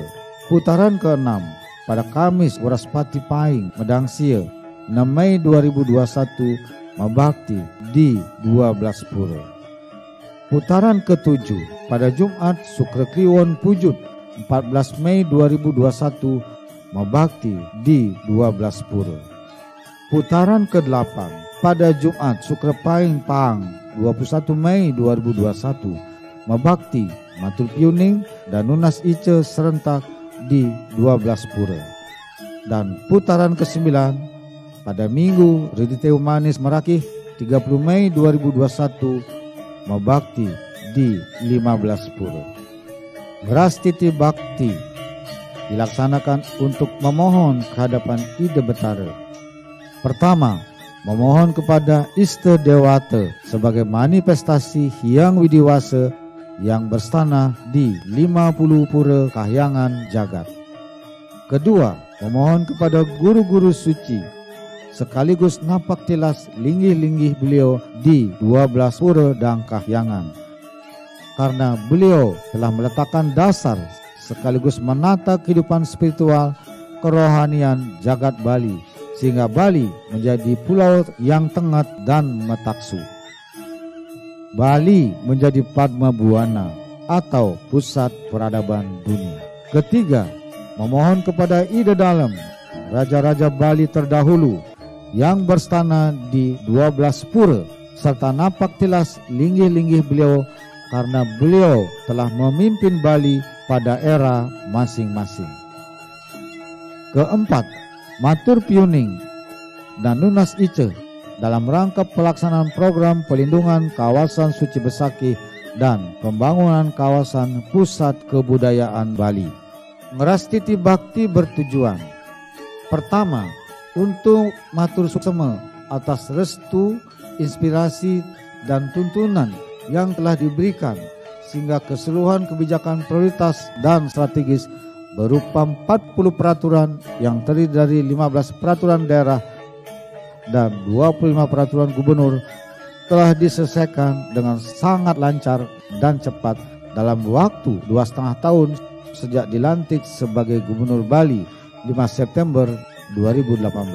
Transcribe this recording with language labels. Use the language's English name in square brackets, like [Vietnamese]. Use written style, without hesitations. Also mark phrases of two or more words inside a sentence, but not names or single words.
[Indonesian] Putaran keenam pada Kamis Waraspati Paing Medangsia 6 Mei 2021 Mabakti di 12 pura. Putaran ketujuh pada Jumat Sukra Kliwon Pujut 14 Mei 2021 Mabakti di 12 pura. Putaran ke-8 pada Jumat Sukra Paing Pang 21 Mei 2021 Mabakti Matul Piuning dan Nunas Ice serentak di 12 pura. Dan putaran ke-9 pada Minggu Redite Manis Merakih 30 Mei 2021 Mabakti di 15 pura. Rastiti Bhakti dilaksanakan untuk memohon kehadapan Ida Betara. Pertama, memohon kepada Ista Dewata sebagai manifestasi Hyang Widiwasa yang berstana di 50 pura kahyangan jagat. Kedua, memohon kepada guru-guru suci sekaligus napak tilas linggih-linggih beliau di 12 pura dan kahyangan, karena beliau telah meletakkan dasar sekaligus menata kehidupan spiritual kerohanian jagat Bali sehingga Bali menjadi pulau yang tengah dan metaksu. Bali menjadi Padma Buana atau pusat peradaban dunia. Ketiga, memohon kepada Ida Dalem, raja-raja Bali terdahulu yang berstana di 12 pura serta napak tilas linggih-linggih beliau karena beliau telah memimpin Bali pada era masing-masing. Keempat, matur piuning dan Nunas Ice dalam rangka pelaksanaan program pelindungan kawasan suci Besaki dan pembangunan kawasan pusat kebudayaan Bali. Ngerastiti Bhakti bertujuan pertama, untuk [Balinese] matur suksema [Indonesian] atas restu, inspirasi, dan tuntunan yang telah diberikan sehingga keseluruhan kebijakan prioritas dan strategis berupa 40 peraturan yang terdiri dari 15 peraturan daerah dan 25 peraturan gubernur telah diselesaikan dengan sangat lancar dan cepat dalam waktu 2,5 tahun sejak dilantik sebagai Gubernur Bali 5 September 2018.